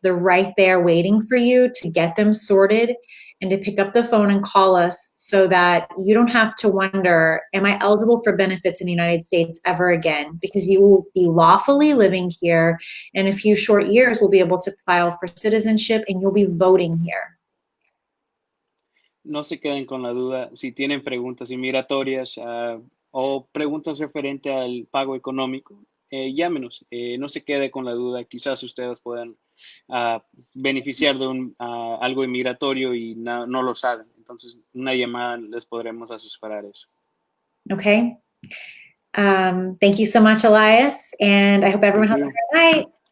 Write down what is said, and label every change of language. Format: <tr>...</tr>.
<en>They're right there waiting for you to get them sorted and to pick up the phone and call us so that you don't have to wonder, am I eligible for benefits in the United States ever again? Because you will be lawfully living here. In a few short years, we'll be able to file for citizenship and you'll be voting here.</en> <es>No se queden con la duda. Si tienen preguntas inmigratorias o preguntas referente al pago económico, llámenos. No se quede con la duda. Quizás ustedes puedan beneficiar de algo inmigratorio y no lo saben. Entonces, una llamada les podremos asesorar eso.</es> <en>Okay. Thank you so much, Elias. And I hope everyone has a great night.</en>